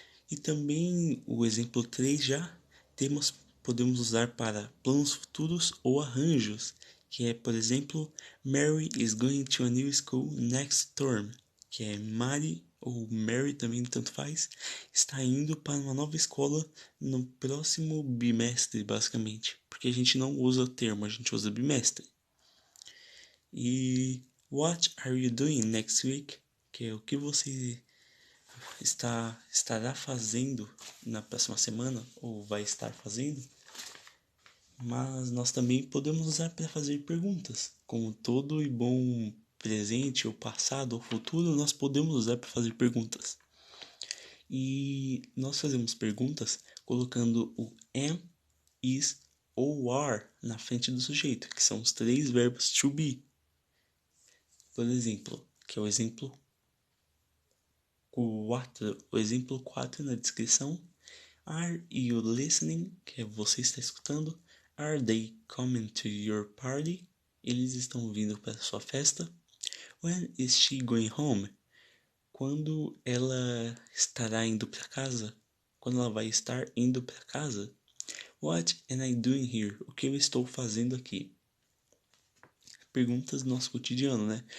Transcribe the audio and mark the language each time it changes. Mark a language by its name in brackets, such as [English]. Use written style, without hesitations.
[Portuguese] E também o exemplo 3 já podemos usar para planos futuros ou arranjos, que é, por exemplo, [English] Mary is going to a new school next term, [Portuguese] que é Mary ou Mary também tanto faz, está indo para uma nova escola no próximo bimestre, basicamente, porque a gente não usa o termo, a gente usa bimestre. [English] E what are you doing next week? [Portuguese] Que é o que você estará fazendo na próxima semana, ou vai estar fazendo, mas nós também podemos usar para fazer perguntas, como todo e bom presente, ou passado, ou futuro, nós podemos usar para fazer perguntas. E nós fazemos perguntas colocando o am, is ou are na frente do sujeito, que são os 3 verbos to be. Por exemplo, que é o exemplo 4, o exemplo 4 na descrição. [English] Are you listening? [Portuguese] Que é você está escutando. [English] Are they coming to your party? [Portuguese] Eles estão vindo para sua festa. [English] When is she going home? [Portuguese] Quando ela estará indo para casa? Quando ela vai estar indo para casa? [English] What am I doing here? [Portuguese] O que eu estou fazendo aqui? Perguntas do nosso cotidiano, né?